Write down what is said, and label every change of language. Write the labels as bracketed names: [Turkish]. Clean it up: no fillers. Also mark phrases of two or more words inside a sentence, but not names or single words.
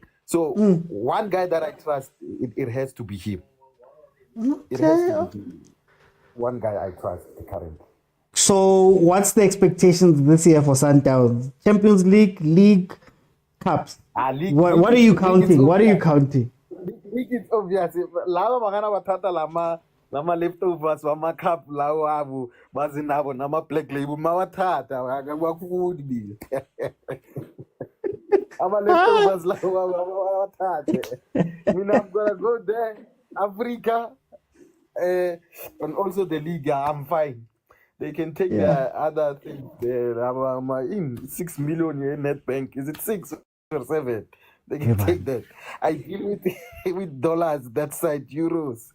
[English] So one guy that I trust, it has to be him. It has to be one guy I trust currently. So what's the expectations this year for Sundowns? Champions League, League, Cups. What are you counting? What are you counting? League is obvious. [Zulu] Lava magana batata lama leftovers wama cup lawo abo bazinabo nama black label mawathatha akakufuni ama leftovers lawo mawathathe. [English] I'm gonna go there, Africa, and also the league. I'm fine. They can take the other thing there. I'm in 6 million in Nedbank. Is it 6 or 7? They can take that. I deal with dollars, that side, euros.